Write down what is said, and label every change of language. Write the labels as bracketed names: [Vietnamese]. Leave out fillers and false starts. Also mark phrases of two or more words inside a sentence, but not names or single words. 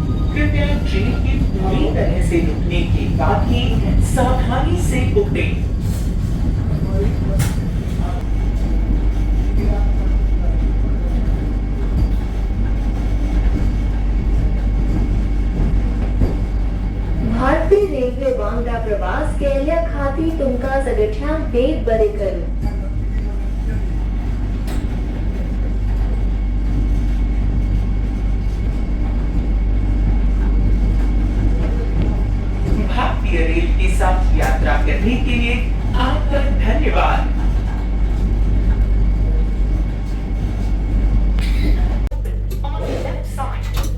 [Hindi] कृपया ट्रेन के पूरी तरह से रुकने के बाद ही सावधानी से उतरे। [Konkani] भारतीय रेल्वे वांगडा प्रवास केल्या खाती तुमका सगळ्यांक देव बरे करूं। [Hindi] भारतीय रेल के साथ यात्रा करने के लिए आपका धन्यवाद। [English] On the left side.